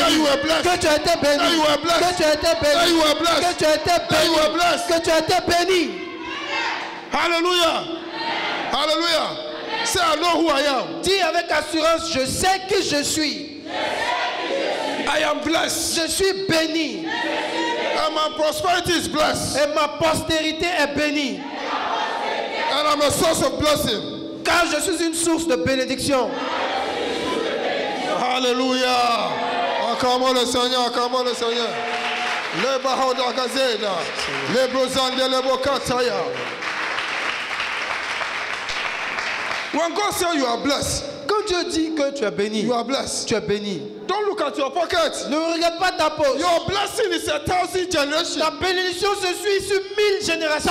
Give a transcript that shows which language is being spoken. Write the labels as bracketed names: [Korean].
[English] That you were blessed. [French] Que tu as été béni. [English] That you were blessed. [French] Que tu as été béni. [English] That you were blessed. [French] Que tu as été [English] That you [French] béni. [English] were blessed. [French] Que tu as été béni. [English] Hallelujah. Hallelujah. Say, I know who I am. [French] Dis avec assurance, je sais qui je suis. [English] I am blessed. [French] Je suis béni. [English] And my prosperity is blessed. [French] Et ma postérité est bénie. [English] And I'm a source of blessing. [French] Car je suis une source de bénédiction. Hallelujah. Acclamons le Seigneur, acclamons le Seigneur. Le Bahoda Gazeda. Le Brozande, le Bokataya. [English] When God says you are blessed, [French] Quand Dieu dit que tu es béni, [English] you are blessed. [French] tu es béni. [English] Don't look at your pocket. [French] Ne regarde pas ta poche. [English] Your blessing is 1,000 generations. [French] Ta bénédiction se suit sur 1000 générations.